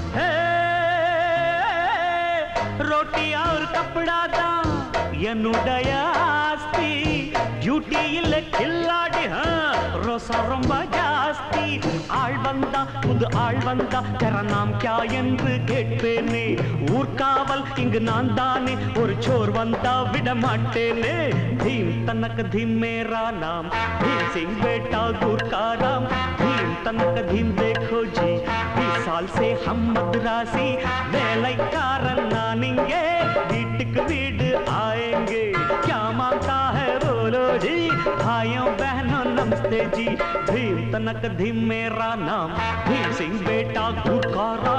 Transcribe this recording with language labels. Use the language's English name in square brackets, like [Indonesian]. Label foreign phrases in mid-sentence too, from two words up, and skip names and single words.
[Hindi] रोटी और कपड़ा [Tamil] தான் என்னுடைய ஆஸ்தி, டியூட்டி இல்ல கில்லாடி ரோசா ரொம்ப ஜாஸ்தி। ஆள் வந்தா புது ஆள் வந்தா [Hindi] तेरा नाम क्या [Tamil] என்று கேட்பேனே, ஊர்காவல் இங்கு நான் தானே, ஒரு சோர் வந்தா விட மாட்டேனே। [Hindi] भीम तनक धीम मेरा नाम, भीम सिंह बेटा गुटका राम। भीम तनक धीम देखो जी, 20 साल से हम मद्रासी [Tamil] வேலைக்காரன் நானிங்கே, வீட்டுக்கு வீடு आएंगे। [Hindi] क्या मांगता है बोलो जी, भाइयों बहनों नमस्ते जी। भीम तनक धीम मेरा नाम, भीम सिंह बेटा गुटका राम।